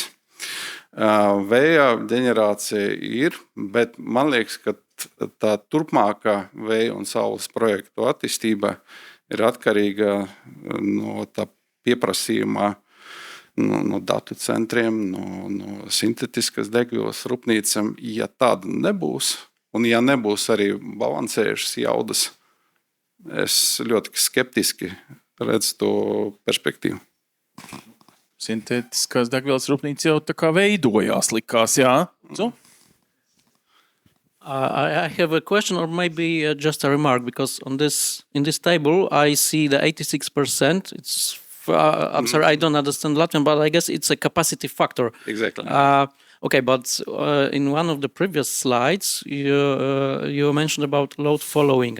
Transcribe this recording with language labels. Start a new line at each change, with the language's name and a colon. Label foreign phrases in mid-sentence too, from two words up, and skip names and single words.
Latvian: Vēja ģenerācija ir, bet man liekas, ka tā turpmākā vēja un saules projektu attīstība ir atkarīga no tā pieprasījumā, no datu centriem, no sintetiskas degvielas rūpnīcām. Ja tāda nebūs, un ja nebūs arī balansējušas jaudas, es ļoti skeptiski redzu to perspektīvu. Sintētiskās degvielas rūpnīca jau tā kā veidojās, likās, jā?
English: I have a question or maybe just a remark, because in this table I see the 86%. It's I'm sorry, I don't understand Latvian, but I guess it's a capacity factor. Exactly. Okay, but in one of the previous slides, you mentioned about load following.